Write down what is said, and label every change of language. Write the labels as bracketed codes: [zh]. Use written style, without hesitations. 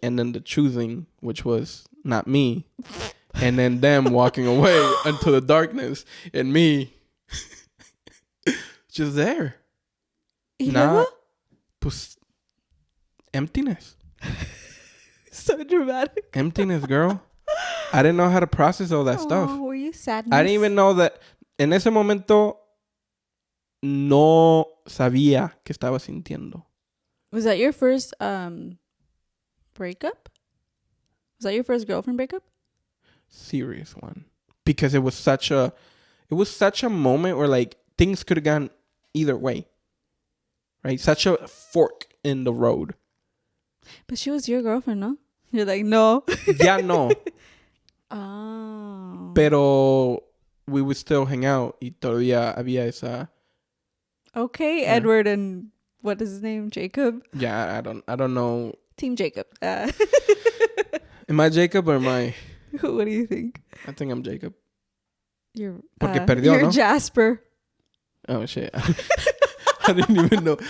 [en] And then the choosing, which was not me. And then them walking away into the darkness. And me just there. Nah. Pues emptiness. So dramatic. Emptiness, girl. I didn't know how to process all that stuff. Were you sad? I didn't even know that. [es] En ese momento, no sabía qué estaba sintiendo. [en] Was that your first breakup? Was that your first girlfriend breakup? Serious one. Because it was such a moment where like things could have gone either way. Right? Such a fork in the road. But she was your girlfriend, no? You're like, no. [es] Ya no. [en] Oh. Pero we would still hang out [es] y todavía había esa. [en] Okay, yeah. Edward and what is his name? Jacob? Yeah, I don't know. Team Jacob. Am I Jacob or am I? What do you think? I think I'm Jacob. [es] Porque perdió, you're, ¿no? Jasper. [en] Oh shit. I didn't even know.